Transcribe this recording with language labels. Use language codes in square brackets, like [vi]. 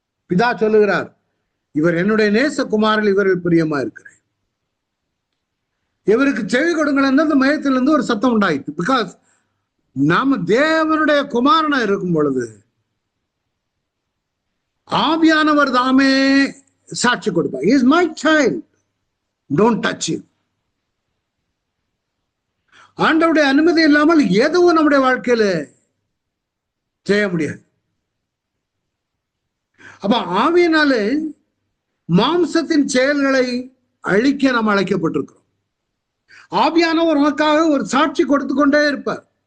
[ta] பிதா சொல்லுகிறார், இவர் என்னுடைய நேசகுமாரில் இவர்கள் பிரியமா இருக்கிறேன், இவருக்கு செவி கொடுங்கள் என்று அந்த மேகத்திலிருந்து ஒரு சத்தம் உண்டாயிற்று. பிகாஸ் நாம தேவனுடைய குமாரனா இருக்கும் பொழுது ஆவியானவர் தாமே சாட்சி கொடுப்பார். [en] He is my child, don't touch him. [ta] ஆண்டவருடைய அனுமதி இல்லாமல் எதுவும் நம்முடைய வாழ்க்கையில செய்ய முடியாது. அப்ப ஆவியினாலே மாம்சத்தின் செயல்களை அழிக்க நாம் அழைக்கப்பட்டிருக்கிறோம். ஆவியானவர் உனக்காக ஒரு சாட்சி கொடுத்து கொண்டே இருப்பார்.